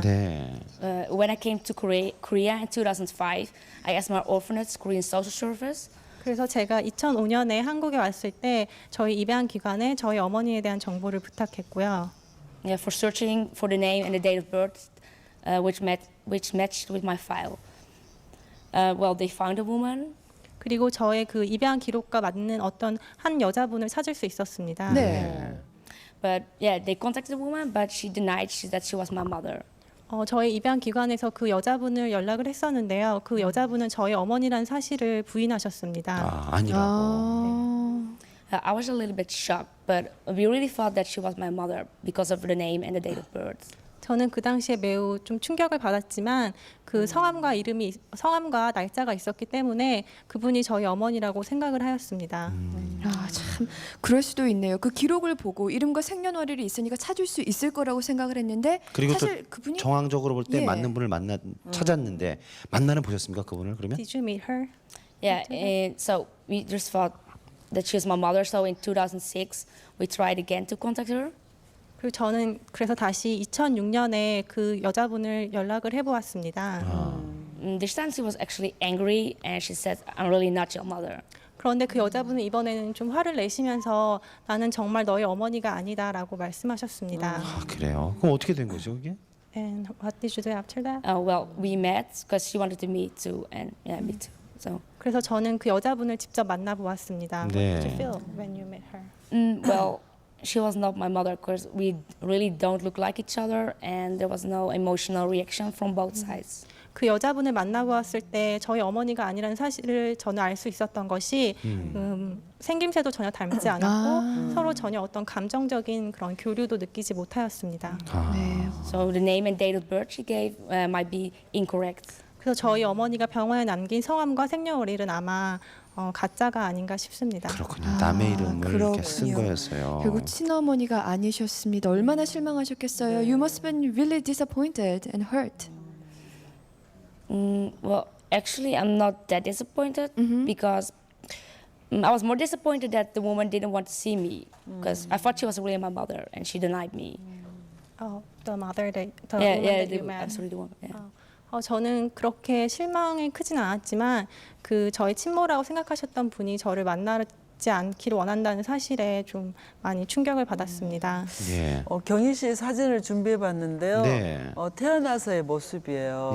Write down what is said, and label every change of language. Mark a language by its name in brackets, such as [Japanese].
[Korean] 네. [English] When I came to Korea in 2005, I asked my orphanage Korean social service. [Korean] 그래서 제가 2005년에 한국에 왔을 때 저희 입양 기관에 저희 어머니에 대한 정보를 부탁했고요. [English] For searching for the name and the date of birth, which matched with my file. Well, they found a woman. [Korean] 그리고 저의 그 입양 기록과 맞는 어떤 한 여자분을 찾을 수 있었습니다. 네. [English] But they contacted the woman, but she denied that she was my mother. [Korean] 저희 입양 기관에서 그 여자분을 연락을 했었는데요. 그 여자분은 저희 어머니란 사실을 부인하셨습니다. 아 아니라고. [English] I was a little bit shocked, but we really thought that she was my mother because of the name and the date of birth. [Korean] 저는 그 당시에 매우 좀 충격을 받았지만 그 성함과 날짜가 있었기 때문에 그분이 저희 어머니라고 생각을 하였습니다. 아, 참 그럴 수도 있네요. 그 기록을 보고 이름과 생년월일이 있으니까 찾을 수 있을 거라고 생각을 했는데 그리고 또 사실 그분이 정황적으로 볼 때 예. 맞는 분을 찾았는데 만나는 보셨습니까 그분을 그러면? [English] Did you meet her? Yeah, and so we just thought that she was my mother. So in 2006, we tried again to contact her. [Korean] 그리고 저는 그래서 다시 2006년에 그 여자분을 연락을 해보았습니다. [English] This time she was actually angry, and she said, "I'm really not your mother." [Korean] 그런데 그 여자분은 이번에는 좀 화를 내시면서 나는 정말 너의 어머니가 아니다라고 말씀하셨습니다. 아 그래요. 그럼 어떻게 된 거죠 그게? [English] And what did you do after that? Well, we met because she wanted to meet too, and me too. So, [Korean] 그래서 저는 그 여자분을 직접 만나보았습니다. 네. [English] What did you feel when you met her? well, she was not my mother because we really don't look like each other, and there was no emotional reaction from both sides. [Korean] 그 여자분을 만나보았을 때 저희 어머니가 아니라는 사실을 저는 알 수 있었던 것이 생김새도 전혀 닮지 않았고 서로 전혀 어떤 감정적인 그런 교류도 느끼지 못하였습니다. 네. [English] So the name and date of birth she gave might be incorrect. [Korean] 그래서 저희 어머니가 병원에 남긴 성함과 생년월일은 아마 가짜가 아닌가 싶습니다. 그렇군요. 남의 이름을 이렇게 쓴 그렇군요. 거였어요. 결국 친어머니가 아니셨습니다. 얼마나 실망하셨겠어요. [English] You must have been really disappointed and hurt. Well, actually, I'm not that disappointed because I was more disappointed that the woman didn't want to see me because I thought she was really my mother and she denied me. The mother, the woman that you met. absolutely the woman. Yeah. [Korean] 저는 그렇게 실망이 크진 않았지만 그 저의 친모라고 생각하셨던 분이 저를 만나지 않기를 원한다는 사실에 좀 많이 충격을 받았습니다. 예. 경희 씨 사진을 준비해봤는데요. 네. 태어나서의 모습이에요.